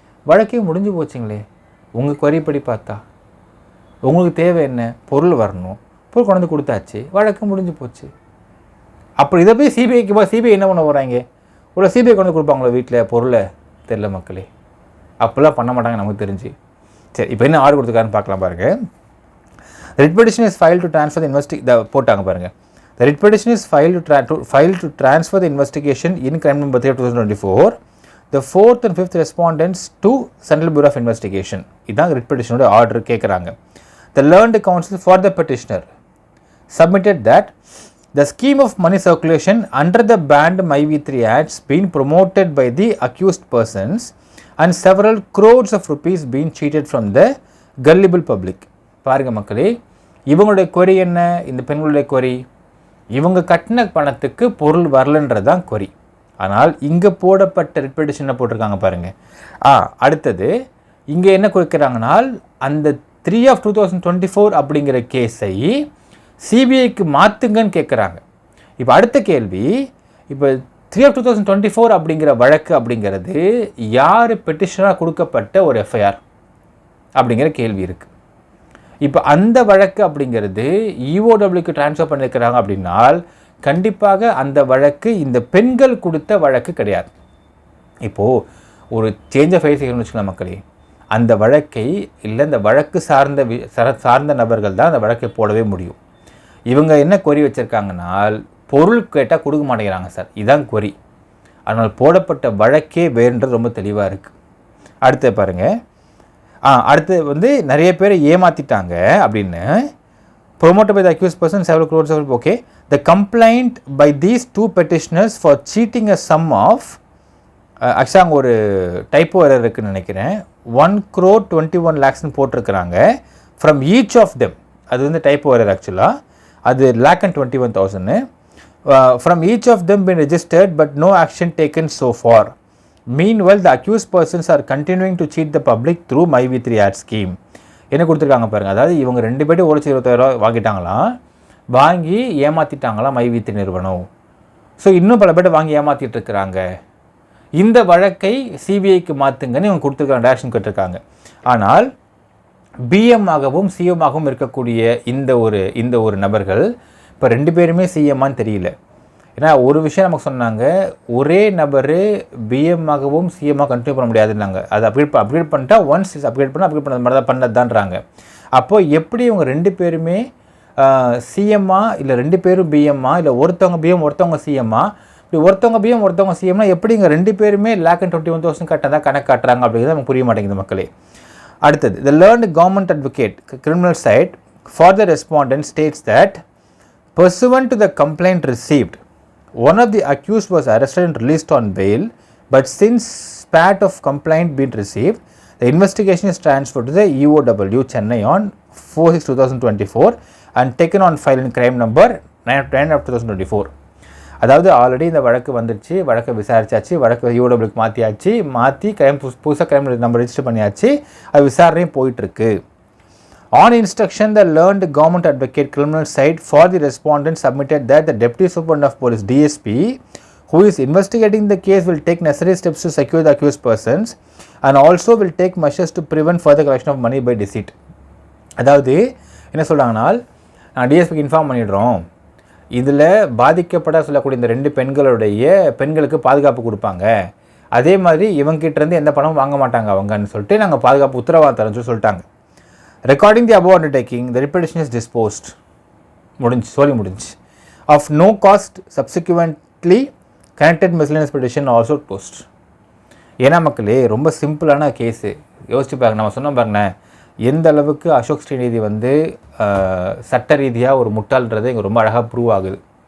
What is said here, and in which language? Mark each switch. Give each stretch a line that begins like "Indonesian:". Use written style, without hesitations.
Tamil: வழக்கே முடிஞ்சு போச்சுங்களே, உங்கள் குறைப்படி பார்த்தா உங்களுக்கு தேவை என்ன, பொருள் வரணும், பொருள் கொண்டு வந்து கொடுத்தாச்சு, வழக்கு முடிஞ்சு போச்சு. அப்படி இதை போய் சிபிஐ என்ன பண்ண போகிறாங்க, ஒரு சிபிஐ கொண்டு கொடுப்பாங்களோ வீட்டில் பொருளை, தெரில மக்களே. அப்போல்லாம் பண்ண மாட்டாங்க நமக்கு தெரிஞ்சு. சரி, இப்போ என்ன ஆர்டர் கொடுத்துருக்காருன்னு பார்க்கலாம் பாருங்கள்.
English: Writ petition is file to transfer the போட்டாங்க பாருங்கள். The writ petition is filed to transfer the investigation in crime number 3 of 2024. The 4th and 5th respondents to Central Bureau of Investigation.
Tamil: இதான் writ petition ஓட order கேட்குறாங்க.
English: The learned counsel for the petitioner submitted that the scheme of money circulation under the banned MyV3 Acts being promoted by the accused persons and several crores of rupees being cheated from the gullible public.
Tamil: பாருங்க மக்களே, இவங்களுடைய கொரி என்ன, இந்த பெண்களுடைய கொரி, இவங்க கட்டின பணத்துக்கு பொருள் வரலன்றது தான் கொரி. ஆனால் இங்கே போடப்பட்ட ரிட் பெட்டிஷனை போட்டிருக்காங்க பாருங்கள். அடுத்தது இங்கே என்ன கொடுக்குறாங்கனால் அந்த 3 of 2024 அப்படிங்கிற கேஸை சிபிஐக்கு மாற்றுங்கன்னு கேட்குறாங்க. இப்போ அடுத்த கேள்வி, இப்போ 3 of 2024 அப்படிங்கிற வழக்கு அப்படிங்கிறது யார் பெட்டிஷனாக கொடுக்கப்பட்ட ஒரு எஃப்ஐஆர் அப்படிங்கிற கேள்வி இருக்குது. இப்போ அந்த வழக்கு அப்படிங்கிறது இஓடபிள்யூக்கு ட்ரான்ஸ்ஃபர் பண்ணியிருக்கிறாங்க அப்படின்னால் கண்டிப்பாக அந்த வழக்கு இந்த பெண்கள் கொடுத்த வழக்கு கிடையாது. இப்போது ஒரு சேஞ்ச் ஆஃப் ஃபைல் செய்யணும்னு வச்சுக்கலாம் மக்களே, அந்த வழக்கை இல்லை இந்த வழக்கு சார்ந்த நபர்கள் தான் அந்த வழக்கை போடவே முடியும். இவங்க என்ன கொரி வச்சுருக்காங்கனால் பொருள் கேட்டால் கொடுக்க மாட்டேங்கிறாங்க சார், இதுதான் கொரி. ஆனால் போடப்பட்ட வழக்கே வேறுன்றது ரொம்ப தெளிவாக இருக்குது. அடுத்து பாருங்கள், அடுத்து வந்து நிறைய பேரை ஏமாற்றிட்டாங்க அப்படின்னு
English: promoted by the accused person several crores of okay. The complaint by these two petitioners for cheating a sum of actually
Tamil: அங்கே ஒரு டைப்போ எரர் இருக்குன்னு நினைக்கிறேன்,
English: 1,21 lakhs போட்டிருக்கிறாங்க from each of them.
Tamil: அது வந்து
English: Typo error ஆக்சுவலாக, அது 1,21,000 from each of them been registered but no action taken so far. Meanwhile, the accused persons are continuing to cheat the public through MyV3 Act scheme.
Tamil: என்ன கொடுத்துருக்காங்க பாருங்கள், அதாவது இவங்க 2 பேரும் 1,20,000 வாங்கிட்டாங்களாம், வாங்கி ஏமாற்றிட்டாங்களாம் MyV3 நிறுவனம். ஸோ இன்னும் பல பேர் வாங்கி ஏமாற்றிட்டு இருக்கிறாங்க. இந்த வழக்கை சிபிஐக்கு மாற்றுங்கன்னு இவங்க கொடுத்துருக்காங்க, டேரக்ஷன் கேட்டிருக்காங்க. ஆனால் பிஎம் ஆகவும் சிஎம் ஆகவும் இருக்கக்கூடிய இந்த ஒரு நபர்கள் இப்போ 2 பேருமே சிஎம்மான்னு தெரியல. ஏன்னா ஒரு விஷயம் நமக்கு சொன்னாங்க, ஒரே நபர் பிஎம் ஆகவும் சிஎம்மாக கண்டினியூ பண்ண முடியாதுன்னாங்க. அது அப்கிரேட் பண்ணிட்டா ஒன்ஸ் அப்கிரேட் பண்ண மாதிரி தான் பண்ணதான்றாங்க. அப்போது எப்படி இவங்க 2 பேருமே சிஎம்மா இல்லை 2 பேரும் பிஎம்மா இல்லை ஒருத்தவங்க பிஎம் ஒருத்தவங்க சிஎம்மா, இப்படி ஒருத்தவங்க பிஎம் ஒருத்தவங்க சிஎம்னா எப்படி இங்கே 2 பேருமே 1,21,000 கட்டினதா கணக்கு காட்டுறாங்க அப்படிங்கிறது நமக்கு புரிய மாட்டேங்குது மக்களே.
English: அடுத்தது, the learned government advocate criminal side for the respondent states that pursuant to the complaint received, one of the accused was arrested and released on bail, but since spat of complaint been received, the investigation is transferred to the EOW Chennai on 4/6/2024 and taken on file in crime number 9 of 2024.
Tamil: அதாவது already இந்த வழக்கு வந்துடுச்சு, வழக்கை விசாரிச்சாச்சு, வழக்கு EOWக்கு மாற்றி புதுசாக crime number register பண்ணியாச்சு, அது விசாரணையும் போயிட்டுருக்கு.
English: On instruction, the learned government advocate criminal side for the respondent submitted that the Deputy Superintendent of Police DSP, who is investigating the case, will take necessary steps to secure the accused persons and also will take measures to prevent further collection of money by deceit.
Tamil: அதாவது என்ன சொல்கிறாங்கனால், நான் டிஎஸ்பிக்கு inform பண்ணிடுறோம், இதில் பாதிக்கப்பட சொல்லக்கூடிய இந்த 2 பெண்களுக்கு பாதுகாப்பு கொடுப்பாங்க, அதே மாதிரி இவங்ககிட்டேருந்து எந்த பணமும் வாங்க மாட்டாங்க அவங்கன்னு சொல்லிட்டு நாங்கள் பாதுகாப்பு உத்தரவாதம் தரேன்னு சொல்லிட்டாங்க.
English: Recording the above undertaking, the repetition is disposed. முடிஞ்சு of no cost subsequently connected miscellaneous petition also post.
Tamil: ஏன்னா மக்களே ரொம்ப சிம்பிளான கேஸு. யோசிச்சு பாருங்க, நம்ம சொன்னோம் பாருங்களேன் எந்த அளவுக்கு அசோக் ஸ்ரீநிதி வந்து சட்ட ரீதியாக ஒரு முட்டாள்ன்றது இங்கே ரொம்ப அழகாக ப்ரூவ் ஆகுது.